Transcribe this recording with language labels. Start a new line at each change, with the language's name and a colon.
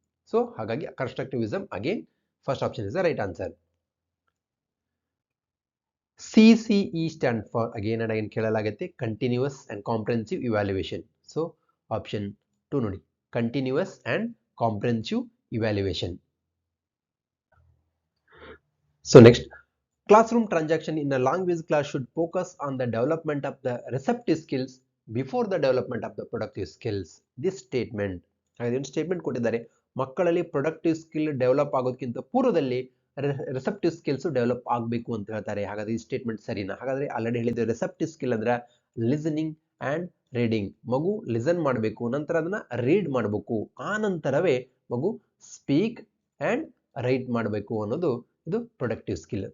English: so
Kannada: ಹಾಗಾಗಿ
English: Constructivism again first option is the right answer. CCE stand for again and again
Kannada: ಕೇಳಲಾಗುತ್ತೆ,
English: Continuous and comprehensive evaluation. So option 2
Kannada: ನೋಡಿ,
English: Continuous and comprehensive evaluation. So next, classroom transaction in a language class should focus on the development of the receptive skills before the development of the productive skills. This statement,
Kannada: ಹಾಗಾದ್ರೆ statement ಕೊಟ್ಟಿದ್ದಾರೆ, ಮಕ್ಕಳಲ್ಲಿ productive skill develop ಆಗೋದಕ್ಕಿಂತ ಪೂರ್ವದಲ್ಲಿ receptive skills develop ಆಗಬೇಕು ಅಂತ ಹೇಳ್ತಾರೆ. ಹಾಗಾದ್ರೆ ಈ statement ಸರಿನಾ? ಹಾಗಾದ್ರೆ ಆಲ್ರೆಡಿ ಹೇಳಿದ್ದೆ, ರಿಸೆಪ್ಟಿವ್ ಸ್ಕಿಲ್ ಅಂದ್ರೆ ಲಿಸನಿಂಗ್ ಅಂಡ್ ರೀಡಿಂಗ್. ಮಗು ಲಿಸನ್ ಮಾಡಬೇಕು, ನಂತರ ಅದನ್ನ ರೀಡ್ ಮಾಡಬೇಕು, ಆ ನಂತರವೇ ಮಗು ಸ್ಪೀಕ್ ಅಂಡ್ ರೈಟ್ ಮಾಡಬೇಕು ಅನ್ನೋದು ಇದು ಪ್ರೊಡಕ್ಟಿವ್ ಸ್ಕಿಲ್.